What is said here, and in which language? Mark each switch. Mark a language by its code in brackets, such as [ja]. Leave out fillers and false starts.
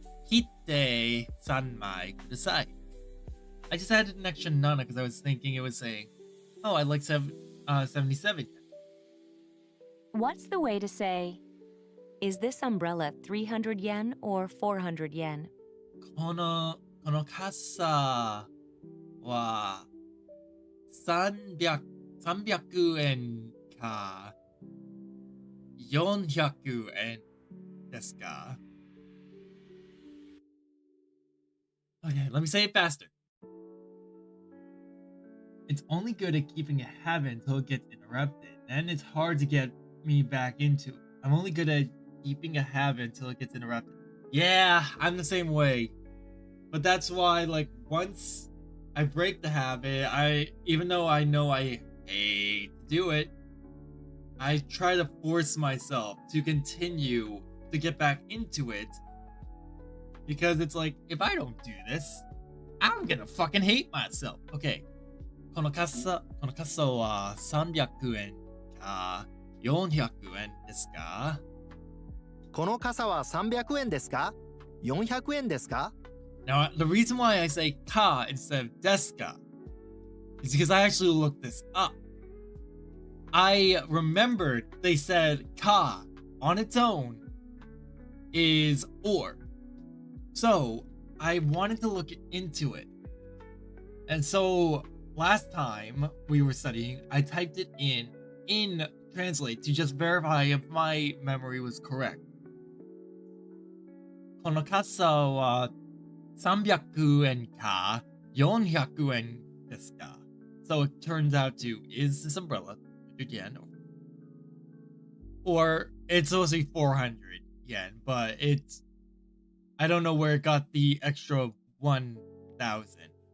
[ja] Hitte sanmai kudasai. [en] I just added an extra nana because I was thinking it was saying, oh, I'd like 77 yen. What's the way to say, is this umbrella 300 yen or 400 yen? [ja] この傘は300円か400円ですか? [en] Okay, let me say it faster. It's only good at keeping a habit until it gets interrupted. Then it's hard to get me back into it. I'm only good at keeping a habit until it gets interrupted. Yeah, I'm the same way. But that's why, like, once I break the habit, even though I know I hate to do it, I try to force myself to continue to get back into it. Because it's like, if I don't do this, I'm gonna fucking hate myself. Okay. [ja] この傘は300円か400円ですか? この傘は300円ですか ?400 円ですか? [en] Now, the reason why I say ka instead of deska is because I actually looked this up. I remembered they said ka on its own is or. So I wanted to look into it. And so last time we were studying, I typed it in Translate to just verify if my memory was correct. [ja] この傘は300円か400円ですか? [en] So it turns out to, is this umbrella 100 yen? Or it's supposed to be 400 yen, but it's, I don't know where it got the extra 1,000.